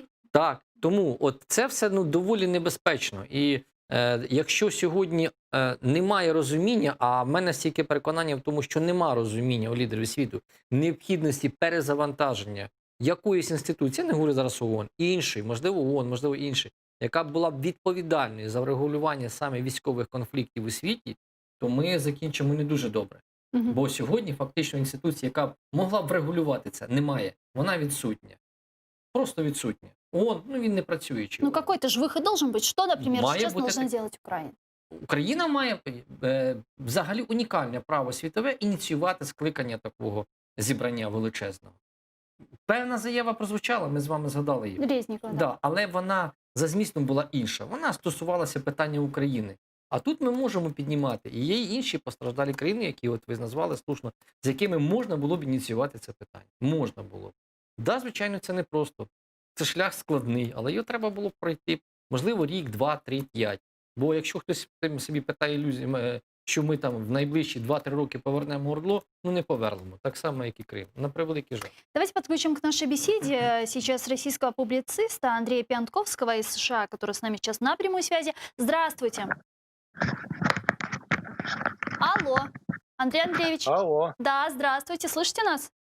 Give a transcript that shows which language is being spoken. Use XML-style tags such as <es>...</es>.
<uk>Так, тому от це все доволі небезпечно. І якщо сьогодні немає розуміння, а в мене стільки переконання в тому, що нема розуміння у лідерів світу, необхідності перезавантаження якоїсь інституції, я не говорю зараз ООН, іншої, можливо ООН, можливо іншої, яка була б відповідальною за врегулювання саме військових конфліктів у світі, то ми закінчимо не дуже добре. Бо сьогодні фактично інституція, яка могла б врегулювати це, немає. Вона відсутня. Просто відсутня. ООН, він не працюючий.</uk> <ru>Ну, какой-то же выход должен быть. Что, например, сейчас должна делать Украина?</ru> <uk>Україна має взагалі унікальне право світове ініціювати скликання такого зібрання величезного. Певна заява прозвучала, ми з вами згадали її. Резнікова,</uk> <ru>да.</ru> <uk>Але вона за змістом була інша. Вона стосувалася питання України. А тут ми можемо піднімати. І є й інші постраждалі країни, які от ви назвали слушно, з якими можна було б ініціювати це питання. Можна було б. Да, звичайно, це непросто. Це шлях складний, але його треба було б пройти, можливо, рік, 2, 3, 5. Бо якщо хтось собі питає ілюзії, що ми там в найближчі 2-3 роки повернемо ОРДЛО, не повернемо. Так само, як і Крим. На превеликий жаль.</uk> <ru>Давайте подключим к нашей беседе сейчас российского публициста Андрея Пиантковского из США, который с нами сейчас на прямой связи. Здравствуйте. Алло, Андрей Андреевич. Алло. Да, здравствуйте. Слышите нас?</ru>